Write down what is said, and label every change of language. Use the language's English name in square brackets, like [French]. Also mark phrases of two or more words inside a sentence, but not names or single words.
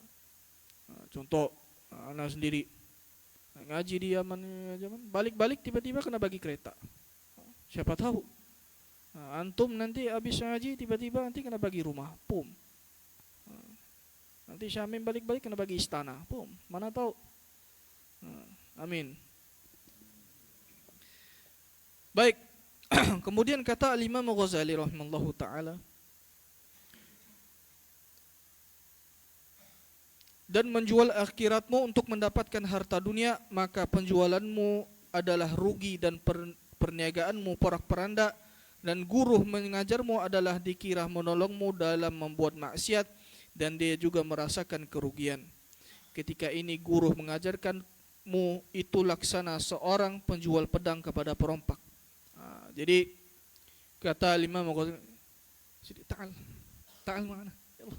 [Malay] Contoh, anak sendiri ngaji di Yaman, balik-balik tiba-tiba kena bagi kereta. Siapa tahu antum nanti habis ngaji tiba-tiba nanti kena bagi rumah, Nanti Syamim balik-balik kena bagi istana. Pum, mana tahu. Amin. Baik. Kemudian kata Al-Imam Ghazali [Arabic] رحمه الله تعالى, [Malay] dan menjual akhiratmu untuk mendapatkan harta dunia, maka penjualanmu adalah rugi dan perniagaanmu porak-poranda, dan guru mengajarmu adalah dikira menolongmu dalam membuat maksiat, dan dia juga merasakan kerugian. Ketika ini guru mengajarkanmu itu laksana seorang penjual pedang kepada perompak. Jadi kata Imam Ghazali, ta'al mana? Ya Allah.